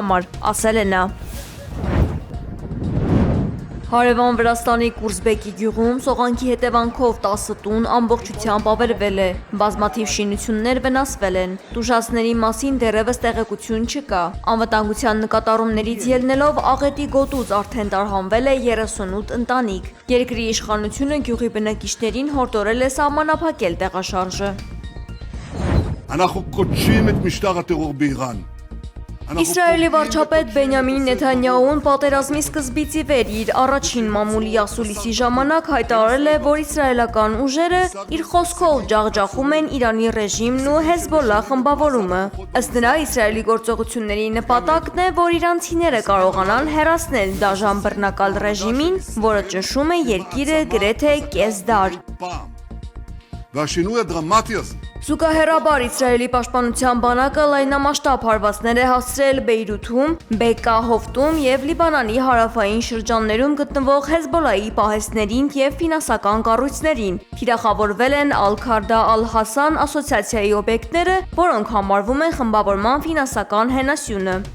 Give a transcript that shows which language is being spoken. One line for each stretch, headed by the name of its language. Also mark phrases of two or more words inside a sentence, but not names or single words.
Armenian: Իսրայելի համար, ասել է նա։ Հարևան Վրաստանի Կուրզբեկի գյուղում սողանքի հետևանքով 10 տուն ամբողջությամբ ավերվել է, բազմաթիվ շինություններ վնասվել են, տուժածների մասին դեռևս տեղեկություն չկա, անվտանգության նկատառումներից ելնելով աղետի գոտուց արդեն տարհանվել է 38 ընտանիք, երկրի իշխանությունը գյուղի բնակիչներին հորդորել է սահմանափակել տեղաշարժը։
Hebrew: אנחנו קודשים את משטר הטרור באיראן.
Armenian: Իսրայելի վարչապետ Բենյամին Նեթանյահուն պատերազմի սկզբից ի վեր իր առաջին մամուլի ասուլիսի ժամանակ հայտարարել է, որ իսրայելական ուժերը իր խոսքով ջախջախում են Իրանի ռեժիմն ու Հեզբոլլա խմբավորումը։ Ըստ նրա, Իսրայելի գործողությունների նպատակն է, որ իրանցիները կարողանան հեռացնել դաժան բռնակալ ռեժիմին, որը ճնշում է երկիրը գրեթե կես դար։
Hebrew: והשינוי הדרמטי הזה
Armenian: Զուգահեռաբար Իսրայելի պաշտպանության բանակը լայնամասշտաբ հարվածներ է հասցրել Բեյրութում, Բեկկա հովտում և Լիբանանի հարավային շրջաններում գտնվող Հեզբոլլայի պահեստներին և ֆինանսական կառույցներին։ Թիրախավորվել են Ալ-Քարդա Ալ-Հասան ասոցիացիայի օբյեկտները, որոնք համարվում են խմբավորման ֆինանսական հենասյունը։